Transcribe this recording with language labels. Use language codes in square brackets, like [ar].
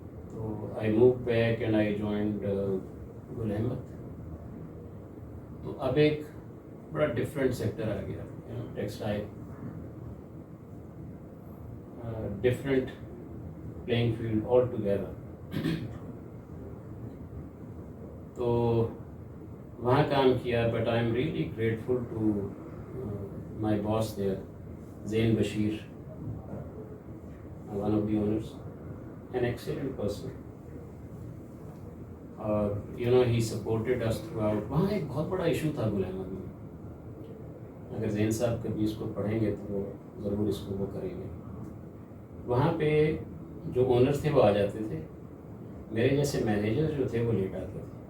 [en] تو I moved back and I joined Gul Ahmed. [ur] تو اب ایک بڑا ڈفرینٹ سیکٹر آ گیا، textile, [en] Different playing field all together. [ur] تو وہاں کام کیا. [en] But I am really grateful to my boss there, Zain Bashir, one of the owners, an excellent person. اور he supported us throughout. [ur] وہاں ایک بہت بڑا ایشو تھا گل احمد میں، اگر زین صاحب کبھی اس کو پڑھیں گے تو وہ ضرور اس کو وہ کریں گے. وہاں پہ جو اونرس تھے وہ آ جاتے تھے، میرے جیسے مینیجر جو تھے وہ لیٹ آتے تھے.